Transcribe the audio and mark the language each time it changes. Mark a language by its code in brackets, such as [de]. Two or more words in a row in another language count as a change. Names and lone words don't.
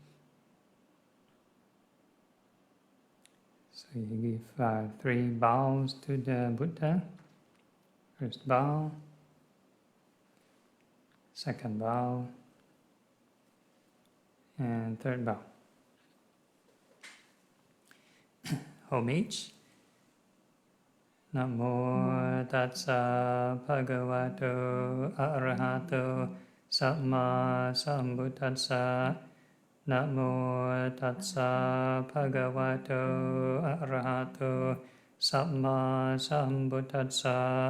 [en] So you give 3 bows to the Buddha. First bow, second bow, and third bow. Homage. [pi] Namo tassa bhagavato arahato samma sambuddhassa. Namo tassa bhagavato arahato samma sambuddhassa.